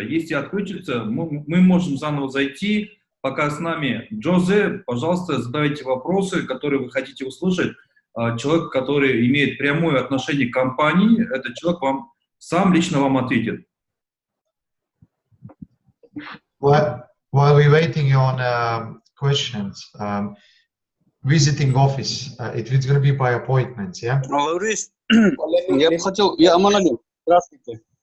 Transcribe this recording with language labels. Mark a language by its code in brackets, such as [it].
[ru] Если отключится, мы можем заново зайти. Пока с нами ДЖОСЕ, пожалуйста, задавайте вопросы, которые вы хотите услышать. Человек, который имеет прямое отношение к компании, этот человек сам лично вам ответит. [en] While we're waiting on questions, visiting office, it's going to be by appointment, yeah? [ru] ЛАУРИС, я бы хотел, я Аманалю, здравствуйте.